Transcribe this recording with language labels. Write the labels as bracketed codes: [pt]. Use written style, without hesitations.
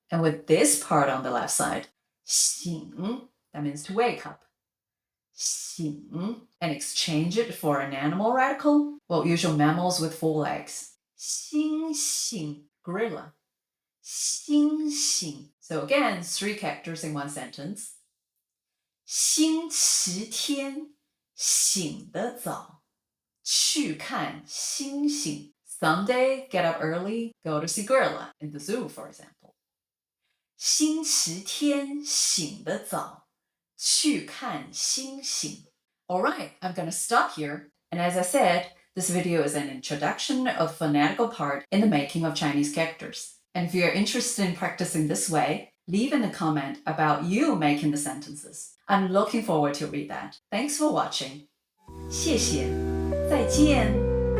[en] And with this part on the left side, 醒, that means to wake up. 醒, and exchange it for an animal radical. Well, usual mammals with 4 legs. [zh] 猩猩, gorilla. 猩猩. [en] So again, 3 characters in one sentence. [zh] 星期天醒得早，去看星星. [en] Sunday, get up early, go to see gorilla in the zoo, for example. [zh] 星期天醒得早，去看星星. [en] Alright, I'm gonna stop here. And as I said, this video is an introduction of phonetical part in the making of Chinese characters. And if you're interested in practicing this way, leave in a comment about you making the sentences. I'm looking forward to read that. Thanks for watching. [zh] 谢谢，再见。